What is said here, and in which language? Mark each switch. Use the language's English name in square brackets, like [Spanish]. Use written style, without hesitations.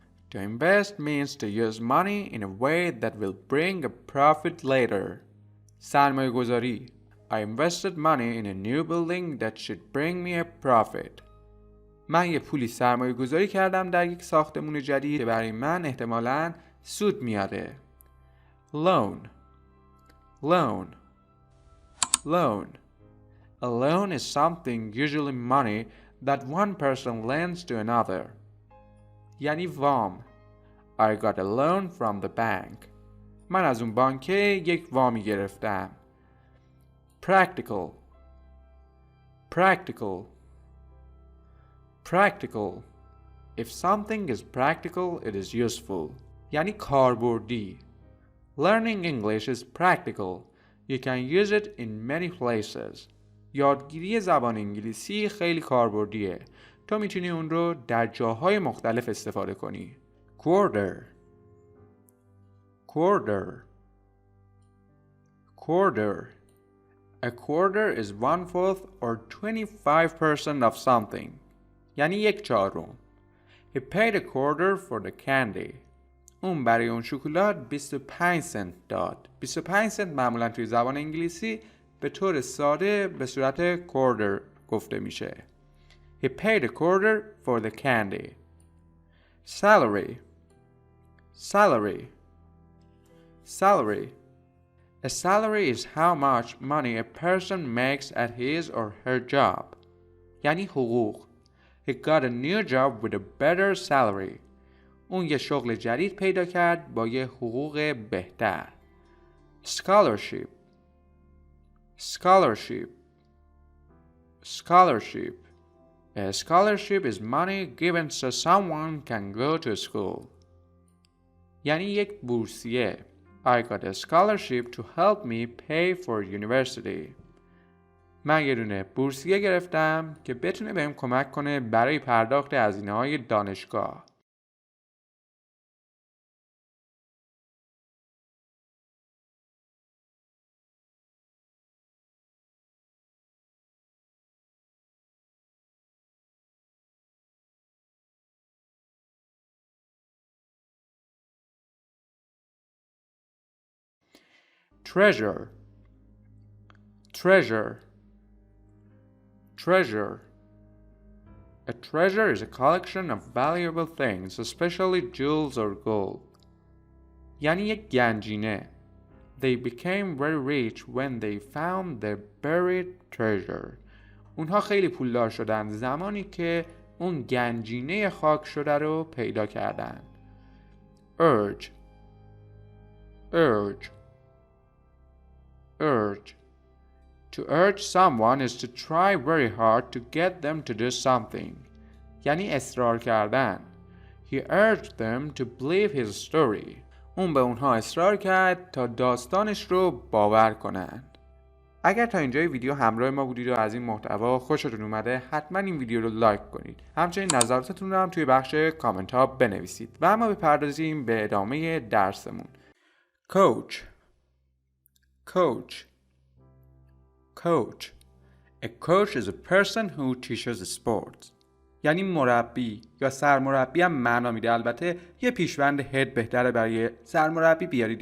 [English] To invest means to use money in a way that will bring a profit later. [Persian] سرمایه گذاری. [English] I invested money in a new building that should bring me a profit. [Persian] من یه پولی سرمایه گذاری کردم در یک ساختمون جدید که برای من احتمالاً سود میاره. [English] loan loan loan A loan is something, usually money, that one person lends to another. [Persian] یعنی وام. [English] I got a loan from the bank. [Persian] من از اون بانک یک وامی گرفتم. [English] Practical practical practical If something is practical, it is useful. [Persian] یعنی کاربردی. [English] Learning English is practical. You can use it in many places. [Persian] یادگیری زبان انگلیسی خیلی کاربردیه. تو میتونی اون رو در جاهای مختلف استفاده کنی. [English] Quarter quarter quarter A quarter is 1/4 or 25% of something. [Persian] یعنی یک چهارم. [English] He paid a quarter for the candy. [Persian] اون برای اون شکلات 25 سنت داد. 25 سنت معمولا توی زبان انگلیسی به طور ساده به صورت quarter گفته میشه. [English] He paid a quarter for the candy. Salary salary salary A salary is how much money a person makes at his or her job. [Persian] یعنی حقوق. [English] He got a new job with a better salary. [Persian] اون یه شغل جدید پیدا کرد با یه حقوق بهتر. [English] Scholarship scholarship scholarship A scholarship is money given so someone can go to school. [Persian] یعنی یک بورسیه. [English] I got a scholarship to help me pay for university. [Persian] من یه دونه بورسیه گرفتم که بتونه بهم کمک کنه برای پرداخت هزینه‌های دانشگاه. [English] Treasure treasure treasure A treasure is a collection of valuable things, especially jewels or gold. [Persian] یعنی یک گنجینه. [English] They became very rich when they found their buried treasure. [Persian] اونها خیلی پولدار شدن زمانی که اون گنجینه خاک شده رو پیدا کردن. [English] Urge urge urge To urge someone is to try very hard to get them to do something. [Persian] یعنی اصرار کردن. [English] He urged them to believe his story. [Persian] اون به اونها اصرار کرد تا داستانش رو باور کنند. اگر تا اینجای ویدیو همراه ما بودید و از این محتوا خوشتون اومده حتما این ویدیو رو لایک کنید. همچنین نظرتون رو هم توی بخش کامنت ها بنویسید. و اما بپردازیم به ادامه درسمون. [English] Coach coach Coach A coach is a person who teaches sports. [Persian] یعنی مربی یا سرمربی هم معنا میده. البته یه پیشوند head بهتره برای سرمربی بیارید.